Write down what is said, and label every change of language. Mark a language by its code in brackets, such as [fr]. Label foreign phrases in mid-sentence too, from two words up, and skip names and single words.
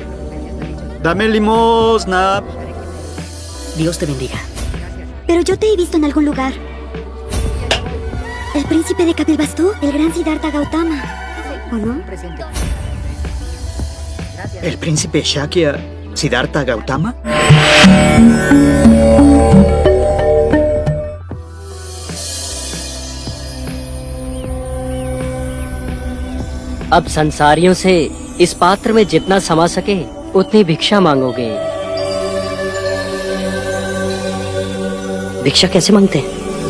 [es] Dame limosna. Dios te bendiga. Pero yo te he visto en algún lugar. El príncipe de Kapilvastu, el gran Siddhartha Gautama. ¿O no? ¿El príncipe Shakya Siddhartha Gautama? [hi] अब संसारियों से इस पात्र में जितना समा सके उतनी भिक्षा मांगोगे। भिक्षा कैसे मांगते हैं?